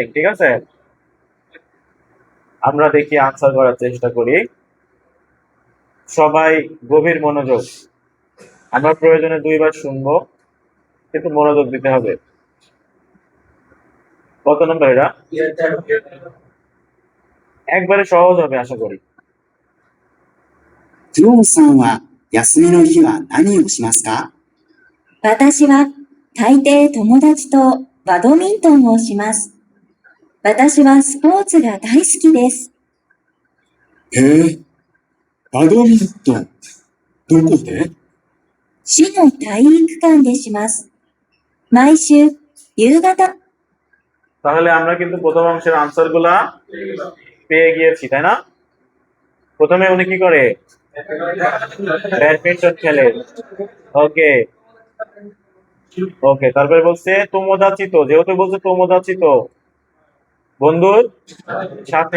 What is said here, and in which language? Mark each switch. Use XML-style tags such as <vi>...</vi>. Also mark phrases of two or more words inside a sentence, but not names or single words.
<bn>ঠিক আছে, আমরা দেখি আনসার করার চেষ্টা করি। সবাই গভীর মনোযোগ। আমরা প্রয়োজনে দুইবার শুনবো, কিন্তু মনোযোগ দিতে হবে। কত নম্বর এটা? একবারে সহজ হবে আশা করি।</bn> <ja>クオンさんは休みの日は何をしますか？私は大抵友達とバドミントンをします。私はスポーツが大好きです。へえ、バドミントン。どこで？市の体育館でします。毎週夕方。</ja> <bn>তাহলে আমরা কিন্তু প্রথম অংশের আনসার গুলা পেয়ে গিয়েছি, তাই না? প্রথমে উনি কি করে? ব্যাডমিন্টন খেলে। ওকে ওকে, তারপরে বলছে তোমোদাচিত, যেহেতু বলছে তোমোদাচিত বন্ধুর সাথে।</bn>